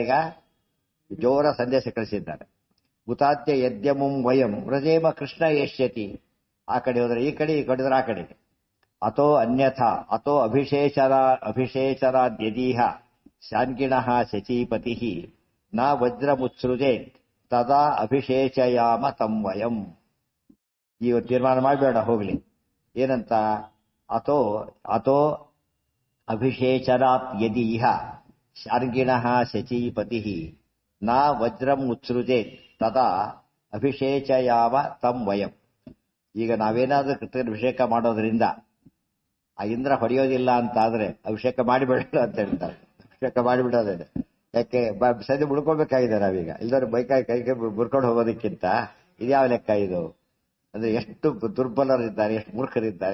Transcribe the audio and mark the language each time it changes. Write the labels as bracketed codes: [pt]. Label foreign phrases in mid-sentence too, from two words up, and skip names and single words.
[kn] ಈಗ ಜೋರ ಸಂದೇಶ ಕಳಿಸಿದ್ದಾರೆ. [sa] ಉತಾದ್ಯ ಯದ್ಯಮುಂ ವಯಂ ವ್ರಜೇಮ ಕೃಷ್ಣ ಏಷ್ಯತಿ. [kn] ಆ ಕಡೆ ಹೋದ್ರೆ ಈ ಕಡೆ, ಈ ಕಡೆ ಹೋದ್ರೆ ಆ ಕಡೆ. [sa] ಅಥೋ ಅನ್ಯಥಾ ಅಥೋ ಅಭಿಷೇಚರಾದ್ಯದೀಹ ಶಾನ್ಗಿಣಃ ಶಚೀಪತಿ ನ ವಜ್ರಮುತ್ಸೃಜೇತ್ ತದಾ ಅಭಿಷೇಚಯಾಮ ತಂ ವಯಂ. [kn] ಈಗ ತೀರ್ಮಾನ ಮಾಡಬೇಡ, ಹೋಗ್ಲಿ. ಏನಂತ? [sa] ಅಥೋ ಅಭಿಷೇಚರಾತ್ ಯದೀಹ ಶಾರ್ಗಿಣಃ ಶಚೀಪತಿ ನ ವಜ್ರಂ ಉತ್ಸೃಜೇತ್ ತದಾ ಅಭಿಷೇಚಯಾಮ ತಂ ವಯಂ. [kn] ಈಗ ನಾವೇನಾದ್ರೂ ಕೃಷ್ಣನ ಅಭಿಷೇಕ ಮಾಡೋದ್ರಿಂದ ಆ ಇಂದ್ರ ಹೊಡೆಯೋದಿಲ್ಲ ಅಂತ ಆದ್ರೆ ಅಭಿಷೇಕ ಮಾಡಿಬಿಡೋಣ ಅಂತ ಹೇಳ್ತಾರೆ. ಅಭಿಷೇಕ ಮಾಡಿಬಿಡೋದೇನೆ. ಯಾಕೆ ಸದ್ಯ ಮುಡ್ಕೊಳ್ಬೇಕಾಗಿದೆ ನಾವೀಗ. ಇಲ್ದವ್ರು ಬೈಕಾಯಿ ಕೈಗೆ ಮುರ್ಕೊಂಡು ಹೋಗೋದಕ್ಕಿಂತ ಇದ್ಯಾವ ಲೆಕ್ಕ ಇದು? ಅಂದ್ರೆ ಎಷ್ಟು ದುರ್ಬಲರಿದ್ದಾರೆ, ಎಷ್ಟು ಮೂರ್ಖರಿದ್ದಾರೆ.